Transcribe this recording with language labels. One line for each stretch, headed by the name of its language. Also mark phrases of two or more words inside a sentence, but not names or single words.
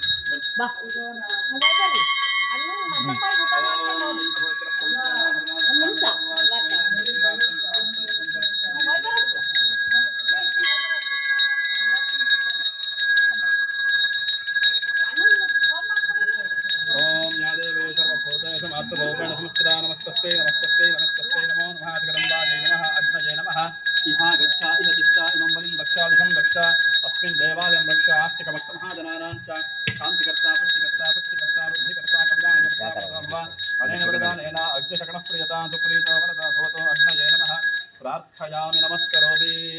Kannada: ಬಾ ಬರ್ರಿ ಅನ್ನು ಮತ್ತೆ ಊಟ ಮಾಡ್ಕೊಂಡು ಹೋಗಿ. ಒಂದು ನಿಮಿಷ ಮಂಗಳಾರತಿ ಆಗುತ್ತೆ.
Sanskrit: ओम यादेवे सर्वभूतेषु मातृरूपेण संस्थिता नमस्तस्यै नमस्तस्यै नमस्तस्यै नमो नमः जगदम्बायै नमः अग्नये नमः इहा गच्छ इह तिष्ठ इमं बलिं दक्षादिशं दक्ष अस्मिन् देवालयं रक्ष आस्तिकभक्तमहाजनानां च शान्तिकर्ता पुष्टिकर्ता तुष्टिकर्ता बुद्धिकर्ता कल्याणकर्ता भव अनेन वरदानेन अग्निशकणप्रियतां सुप्रीतो वरदा भवतो अग्नये नमः प्रार्थयामि नमस्करोमि